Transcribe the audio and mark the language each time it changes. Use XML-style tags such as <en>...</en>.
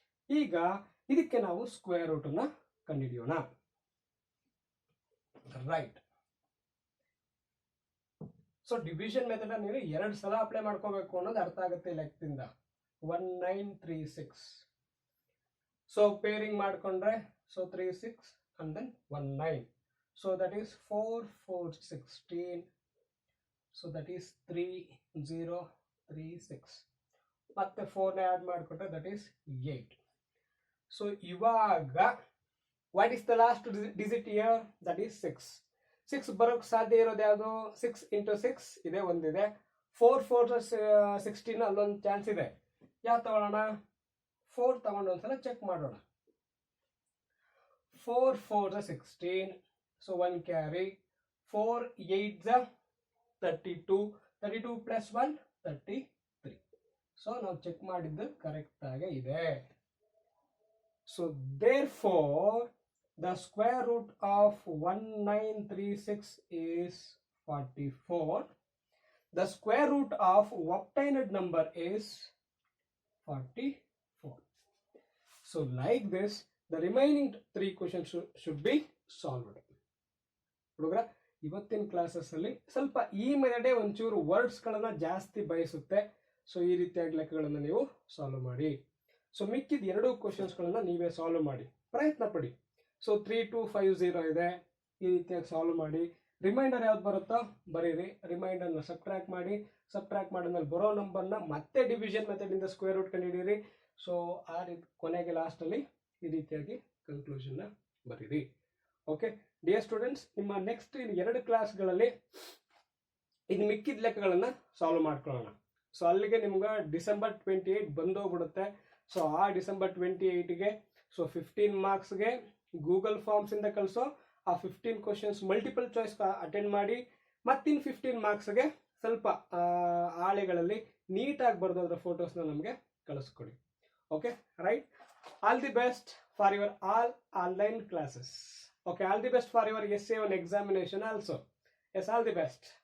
<kn>ಈಗ ಇದಕ್ಕೆ ನಾವು ಸ್ಕ್ವೇರ್ ರೂಟ್ ಅನ್ನ ಕಂಡುಹಿಡಿಯೋಣ.</kn> <en>Right.</en> <kn>ಸೊ ಡಿವಿಷನ್ ಮೆಥಡ್ ನೀವು 2 ಸಲ ಅಪ್ಲೈ ಮಾಡ್ಕೋಬೇಕು ಅನ್ನೋದು ಅರ್ಥ ಆಗುತ್ತೆ ಲೆಕ್ಕದಿಂದ. 1936.</kn> <en>So pairing ಮಾಡ್ಕೊಂಡ್ರೆ so 3 6 and then 1 9. So that is 4 4 16. So that is 3 0 3 6.</en> <kn>ಮತ್ತೆ 4 ನ ಆಡ್ ಮಾಡ್ಕೊಂಡ್ರೆ</kn> <en>that is 8. So ಇವಾಗ what is the last digit here? That is 6.</en> <kn>6 ಬರೋಕ್ ಸಾಧ್ಯ ಇರೋದು ಯಾವುದು? 6 into 6 ಇದೆ, ಒಂದಿದೆ. 4 4 16 ಅಲ್ಲೊಂದು ಚಾನ್ಸ್ ಇದೆ. ಯಾವ ತಗೊಳ್ಳೋಣ? 4 ತಗೊಂಡು ಒಂದ್ಸಲ ಚೆಕ್ ಮಾಡೋಣ.</kn> <en>4 4s are 16. So 1 carry. 4 8s are 32. 32 plus 1 33.</en> <kn>So ನಾವು ಚೆಕ್ ಮಾಡಿದ್ದು ಕರೆಕ್ಟ್ ಆಗಿ ಇದೆ.</kn> <en>So therefore the square root of 1936 is 44. The square root of obtained number is 44. So like this, the remaining 3 questions should be solved.</en> <kn>ಹುಡುಗರ, ಇವತ್ತಿನ classes ಅಲ್ಲಿ ಸ್ವಲ್ಪ ಈ ಮೆಥಡೇ ಒಂಚೂರು ವರ್ಡ್ಸ್ ಗಳನ್ನ ಜಾಸ್ತಿ ಬಯಸುತ್ತೆ. ಸೊ ಈ ರೀತಿಯಾಗಿ ಲೆಕ್ಕಗಳನ್ನು ನೀವು ಸಾಲ್ವ್ ಮಾಡಿ. ಸೊ ಮಿಕ್ಕಿದ 2 ಕ್ವಶನ್ಸ್ ಗಳನ್ನ ನೀವೇ ಸಾಲ್ವ್ ಮಾಡಿ ಪ್ರಯತ್ನ ಪಡಿ. ಸೊ 3250 ಇದೆ, ಈ ರೀತಿಯಾಗಿ ಸಾಲ್ವ್ ಮಾಡಿ. ರಿಮೈಂಡರ್ ಯಾವ್ದು ಬರುತ್ತೋ ಬರೀರಿ. ರಿಮೈಂಡರ್ನ ಸಬ್ಟ್ರಾಕ್ಟ್ ಮಾಡಿ. ಸಬ್ಟ್ರಾಕ್ಟ್ ಮಾಡಿದ್ಮೇಲೆ ಬರೋ ನಂಬರ್ನ ಮತ್ತೆ ಡಿವಿಷನ್ ಮೆಥಡ್ ಇಂದ ಸ್ಕ್ವೇರ್ ರೂಟ್ ಕಂಡುಹಿಡಿಯಿರಿ. ಸೊ ಆ ರೀತಿ ಕೊನೆಗೆ ಲಾಸ್ಟ್ ಅಲ್ಲಿ ಈ ರೀತಿಯಾಗಿ ಕನ್ಕ್ಲೂಷನ್ ಬರೀರಿ. ಓಕೆ ಡಿಯರ್ ಸ್ಟೂಡೆಂಟ್ಸ್, ನಿಮ್ಮ ನೆಕ್ಸ್ಟ್ 2 ಕ್ಲಾಸ್ಗಳಲ್ಲಿ ಇನ್ನು ಮಿಕ್ಕಿದ ಲೆಕ್ಕಗಳನ್ನ ಸಾಲ್ವ್ ಮಾಡ್ಕೊಳ್ಳೋಣ. ಸೊ ಅಲ್ಲಿಗೆ ನಿಮ್ಗೆ ಡಿಸೆಂಬರ್ 28 ಬಂದೋಗ್ಬಿಡುತ್ತೆ. ಸೊ ಆ ಡಿಸೆಂಬರ್ 28ಗೆ ಸೊ 15 ಮಾರ್ಕ್ಸ್ಗೆ ಗೂಗಲ್ ಫಾರ್ಮ್ಸ್ ಇಂದ ಕಳಿಸೋ ಆ 15 ಕ್ವಶನ್ಸ್ ಮಲ್ಟಿಪಲ್ ಚಾಯ್ಸ್ ಅಟೆಂಡ್ ಮಾಡಿ. ಮತ್ತಿನ್ 15 ಮಾರ್ಕ್ಸ್ಗೆ ಸ್ವಲ್ಪ ಹಾಳೆಗಳಲ್ಲಿ ನೀಟಾಗಿ ಬರೆದೋದ್ರ ಫೋಟೋಸ್ನ ನಮಗೆ ಕಳಿಸ್ಕೊಡಿ.</kn> <en>Okay right. All the best for your all online classes. Okay, all the best for your essay on examination also. Yes, all the best.</en>